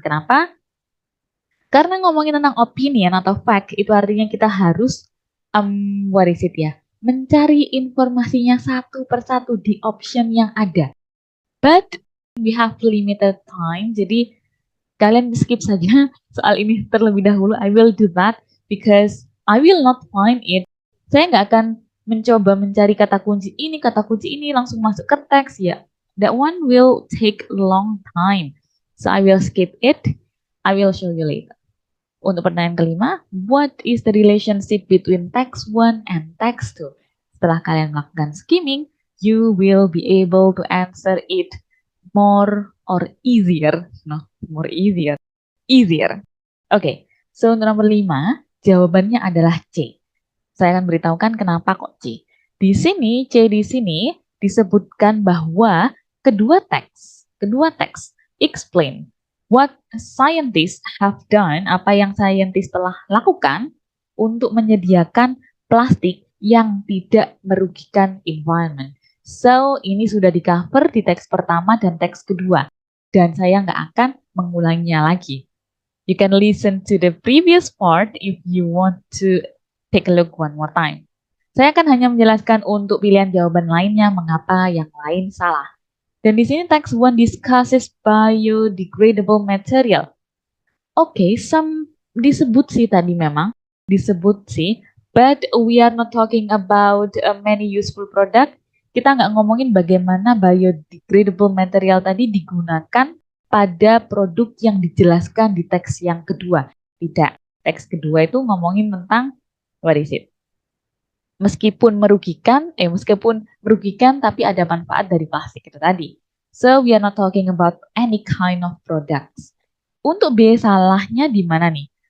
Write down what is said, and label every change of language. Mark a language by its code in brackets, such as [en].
[id] Kenapa? Karena ngomongin tentang opinion atau fact, itu artinya kita harus, [en] what is it [id] ya, mencari informasinya satu persatu di option yang ada. [en] But we have limited time, [id] jadi kalian skip saja soal ini terlebih dahulu. [en] I will do that because I will not find it. [id] Saya nggak akan mencoba mencari kata kunci ini langsung masuk ke teks ya. [en] That one will take a long time. So I will skip it. I will show you later. [id] Untuk pertanyaan kelima, [en] what is the relationship between text 1 and text 2? [id] Setelah kalian melakukan skimming, [en] you will be able to answer it more or easier. No, more easier. Easier. [id] Oke, so untuk nomor 5, jawabannya adalah C. Saya akan beritahukan kenapa kok C. Di sini, C di sini disebutkan bahwa kedua teks [en] explain what scientists have done, [id] apa yang saintis telah lakukan untuk menyediakan plastik yang tidak merugikan environment. So, ini sudah di-cover di teks pertama dan teks kedua. Dan saya nggak akan mengulanginya lagi. [en] You can listen to the previous part if you want to take a look one more time. [id] Saya akan hanya menjelaskan untuk pilihan jawaban lainnya mengapa yang lain salah. Dan di sini [en] text 1 discusses biodegradable material. [id] Oke, disebut sih tadi memang, disebut sih, [en] but we are not talking about many useful product. [id] Kita nggak ngomongin bagaimana biodegradable material tadi digunakan pada produk yang dijelaskan di teks yang kedua. Tidak, teks kedua itu ngomongin tentang [en] what is it? [id] Meskipun merugikan tapi ada manfaat dari plastik itu tadi. [en] So we are not talking about any kind of products. [id] Untuk B salahnya di mana nih?